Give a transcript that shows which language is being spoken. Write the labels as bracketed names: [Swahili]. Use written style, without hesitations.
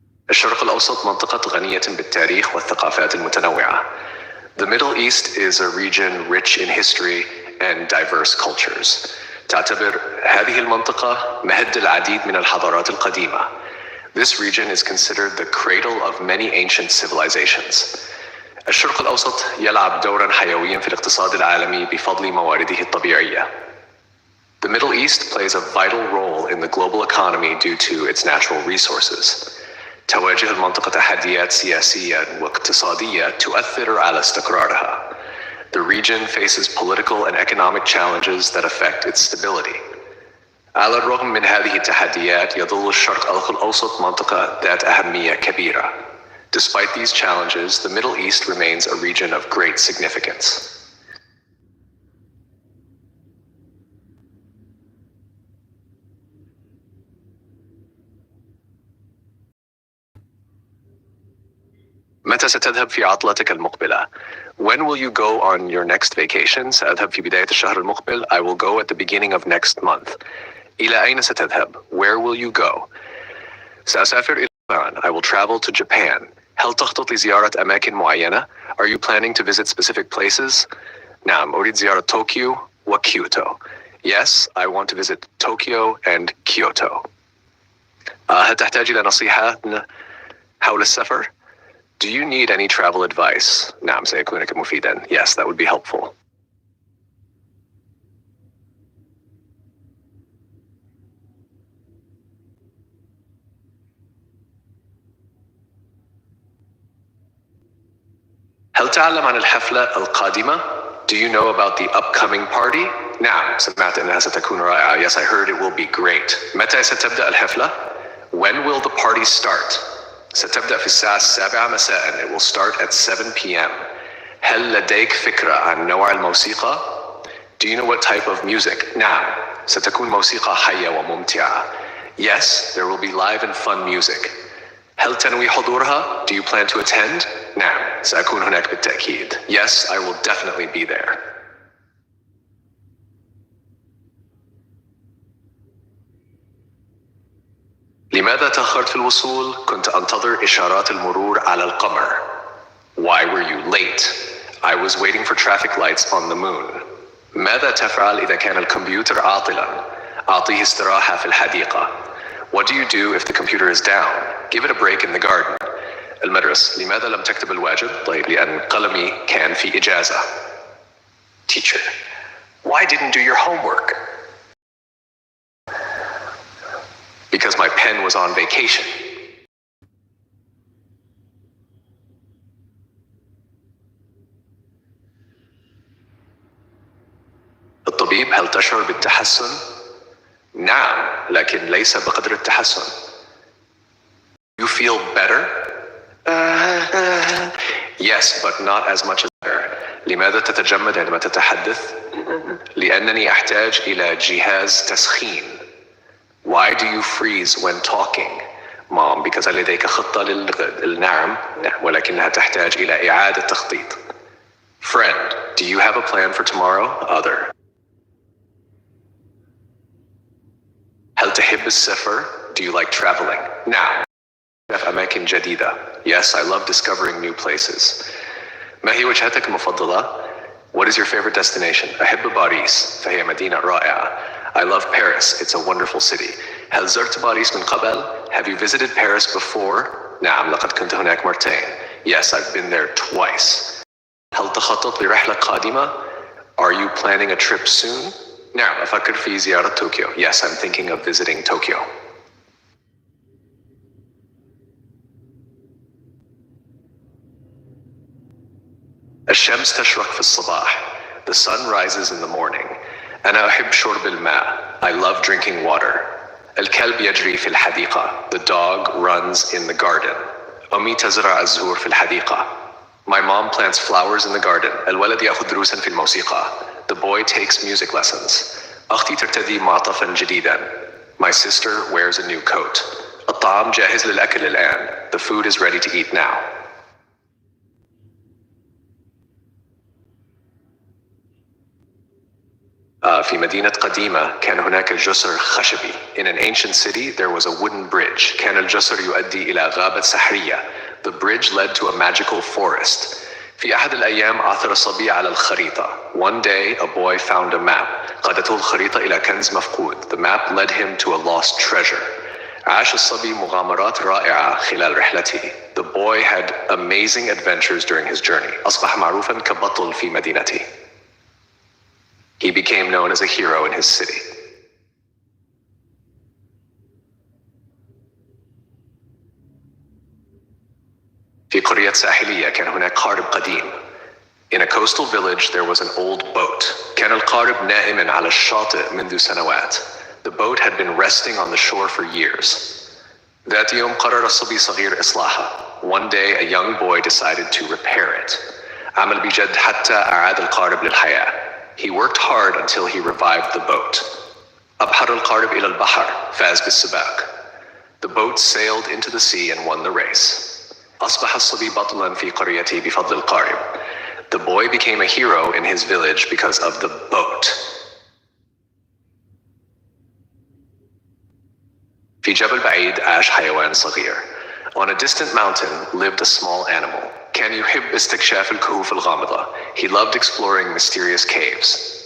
[Arabic] الشرق الأوسط منطقة غنية بالتاريخ والثقافات المتنوعة. [English] The Middle East is a region rich in history and diverse cultures. [Arabic] تعتبر هذه المنطقة مهد العديد من الحضارات القديمة. [English] This region is considered the cradle of many ancient civilizations. [Arabic] الشرق الأوسط يلعب دورا حيويا في الاقتصاد العالمي بفضل موارده الطبيعية. [English] The Middle East plays a vital role in the global economy due to its natural resources. [Arabic] تواجه المنطقة تحديات سياسية واقتصادية تؤثر على استقرارها. [English] The region faces political and economic challenges that affect its stability. [Arabic] على الرغم من هذه التحديات يظل الشرق الأوسط منطقة ذات أهمية كبيرة. [English] Despite these challenges, the Middle East remains a region of great significance. [Arabic] متى ستذهب في عطلتك المقبلة؟ [English] When will you go on your next vacation? [Arabic] سأذهب في بداية الشهر المقبل. [English] I will go at the beginning of next month. [Arabic] إلى أين ستذهب? [English] Where will you go? [Arabic] سأسافر إلى اليابان. [English] I will travel to Japan. [Arabic] هل تخطط لزيارة أماكن معينة? [English] Are you planning to visit specific places? [Arabic] نعم، أريد زيارة طوكيو وكيوتو. [English] Yes, I want to visit Tokyo and Kyoto. [Arabic] هل تحتاج إلى نصيحة حول السفر? [English] Do you need any travel advice? [Arabic] نعم، سيكون مفيدا. [English] Yes, that would be helpful. [Arabic] هل تعلم عن الحفلة القادمة? [English] Do you know about the upcoming party? [Arabic] نعم، سمعت أنها ستكون رائعة. [English] Yes, I heard it will be great. [Arabic] متى ستبدأ الحفلة? [English] When will the party start? [Arabic] ستبدأ في الساعة 7 مساء. [English] It will start at 7 p.m. [Arabic] هل لديك فكرة عن نوع الموسيقى? [English] Do you know what type of music? [Arabic] نعم، ستكون موسيقى حية وممتعة. [English] Yes, there will be live and fun music. [Arabic] هل تنوي حضورها? [English] Do you plan to attend? [Arabic] نعم، سأكون هناك بالتأكيد. [English] Yes, I will definitely be there. [Arabic] لماذا تأخرت في الوصول؟ كنت أنتظر إشارات المرور على القمر. [English] Why were you late? I was waiting for traffic lights on the moon. [Arabic] ماذا تفعل إذا كان الكمبيوتر عاطلا؟ أعطيه استراحة في الحديقة. [English] What do you do if the computer is down? Give it a break in the garden. [Arabic] المدرس: لماذا لم تكتب الواجب؟ طيب، لأن قلمي كان في إجازة. [English] Teacher: Why didn't do your homework? Because my pen was on vacation. [Arabic] الطبيب: هل تشعر بالتحسن؟ نعم، لكن ليس بقدر التحسن. [English] You feel better? Yes, but not as much as better. [Arabic] لماذا تتجمد عندما تتحدث؟ لأنني أحتاج إلى جهاز تسخين. [English] Why do you freeze when talking? [Arabic] Mom: because لديك خطة للنعم، ولكنها تحتاج إلى إعادة تخطيط. [English] Friend: Do you have a plan for tomorrow? Other: [Arabic] هل تحب السفر؟ [English] Do you like traveling? [Arabic] نعم. في أماكن جديدة. [English] Yes, I love discovering new places. [Arabic] ما هي وجهتك المفضلة؟ [English] What is your favorite destination? [Arabic] أحب باريس، فهي مدينة رائعة. [English] I love Paris, it's a wonderful city. [Arabic] هل زرت باريس من قبل? [English] Have you visited Paris before? [Arabic] نعم، لقد كنت هناك مرتين. [English] Yes, I've been there twice. [Arabic] هل تخطط لرحلة قادمة؟ [English] Are you planning a trip soon? [Arabic] نعم، أفكر في زيارة طوكيو. [English] Yes, I'm thinking of visiting Tokyo. [Arabic] الشمس تشرق في الصباح. [English] The sun rises in the morning. [Arabic] أنا أحب شرب الماء. [English] I love drinking water. [Arabic] الكلب يجري في الحديقة. [English] The dog runs in the garden. [Arabic] أمي تزرع الزهور في الحديقة. [English] My mom plants flowers in the garden. [Arabic] الولد يأخذ دروسا في الموسيقى. [English] The boy takes music lessons. [Arabic] أختي ترتدي معطفا جديدا. [English] My sister wears a new coat. [Arabic] الطعام جاهز للأكل الآن. [English] The food is ready to eat now. [Arabic] في مدينة قديمة كان هناك جسر خشبي. [English] In an ancient city there was a wooden bridge. [Arabic] كان الجسر يؤدي إلى غابة سحرية. [English] The bridge led to a magical forest. [Arabic] في أحد الأيام عثر صبي على الخريطة. [English] One day a boy found a map. [Arabic] قادته الخريطة إلى كنز مفقود. [English] The map led him to a lost treasure. [Arabic] عاش الصبي مغامرات رائعة خلال رحلته. [English] The boy had amazing adventures during his journey. [Arabic] أصبح معروفا كبطل في مدينته. [English] He became known as a hero in his city. [Arabic] في قرية ساحلية كان هناك قارب قديم. [English] In a coastal village there was an old boat. [Arabic] كان القارب نائما على الشاطئ منذ سنوات. [English] The boat had been resting on the shore for years. [Arabic] ذات يوم قرر الصبي صغير إصلاحه. [English] One day a young boy decided to repair it. [Arabic] عمل بجد حتى أعاد القارب للحياة. [English] He worked hard until he revived the boat. [Arabic] أبحر القارب إلى البحر. فاز بالسباق. [English] The boat sailed into the sea and won the race. [Arabic] أصبح الصبي بطلاً في قريته بفضل القارب. [English] The boy became a hero in his village because of the boat. [Arabic] في جبل بعيد عاش حيوان صغير. [English] On a distant mountain lived a small animal. [Arabic] كان يحب استكشاف الكهوف الغامضة. [English] He loved exploring mysterious caves.